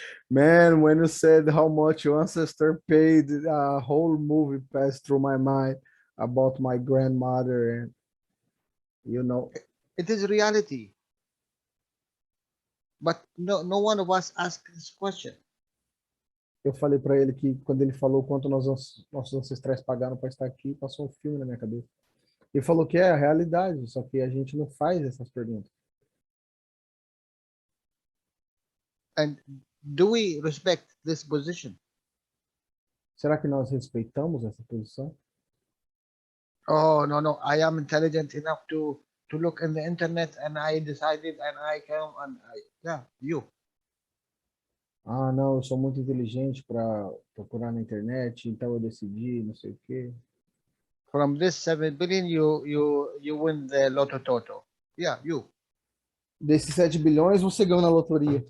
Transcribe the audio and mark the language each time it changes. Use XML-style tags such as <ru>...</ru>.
<en>Man, when you said how much your ancestor paid, a whole movie passed through my mind about my grandmother, and you know. It is reality. But no one of us asked this question.</en> <pt>Eu falei para ele que quando ele falou quanto nossos ancestrais pagaram para estar aqui, passou um filme na minha cabeça. Ele falou que é a realidade, só que a gente não faz essas perguntas.</pt> <en>And do we respect this position?</en> <pt>Será que nós respeitamos essa posição?</pt> <en>Oh, no, I am intelligent enough to look in the internet and I decided and I came and you.</en> <pt>Ah, não, eu sou muito inteligente para procurar na internet, então eu decidi, não sei o quê.</pt> <en>From this 7 billion, you win the Lotto Toto. Yeah, you.</en> <pt>Desses 7 bilhões, você ganhou na loteria.</pt>